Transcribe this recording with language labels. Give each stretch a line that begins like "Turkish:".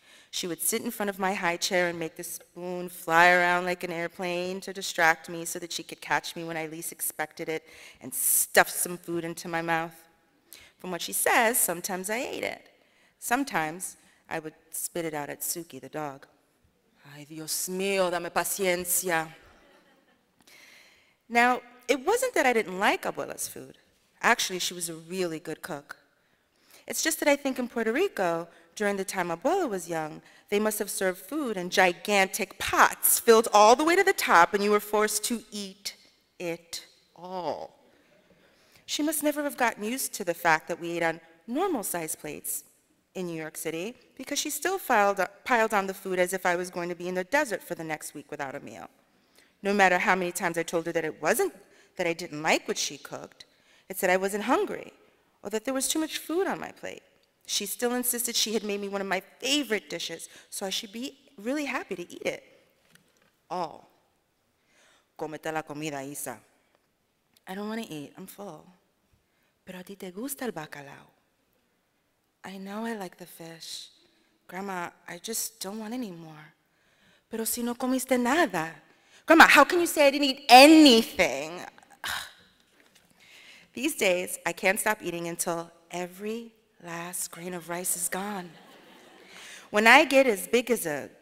English: She would sit in front of my high chair and make the spoon fly around like an airplane to distract me so that she could catch me when I least expected it and stuff some food into my mouth. From what she says, sometimes I ate it. Sometimes I would spit it out at Suki, the dog.
Spanish: Ay, Dios mío, dame paciencia.
English: Now, it wasn't that I didn't like Abuela's food. Actually, she was a really good cook. It's just that I think in Puerto Rico, during the time Abuela was young, they must have served food in gigantic pots filled all the way to the top, and you were forced to eat it all. She must never have gotten used to the fact that we ate on normal-sized plates in New York City, because she still piled on the food as if I was going to be in the desert for the next week without a meal. No matter how many times I told her that it wasn't that I didn't like what she cooked, it's that I wasn't hungry, or that there was too much food on my plate. She still insisted she had made me one of my favorite dishes, so I should be really happy to eat it. All.
Spanish: Cómete la comida, Isa.
English: I don't want to eat, I'm full.
Spanish: Pero a ti te gusta el bacalao.
English: I know I like the fish. Grandma, I just don't want any more.
Spanish: Pero si no comiste nada.
English: Grandma, how can you say I didn't eat anything? These days, I can't stop eating until every last grain of rice is gone. When I get as big as a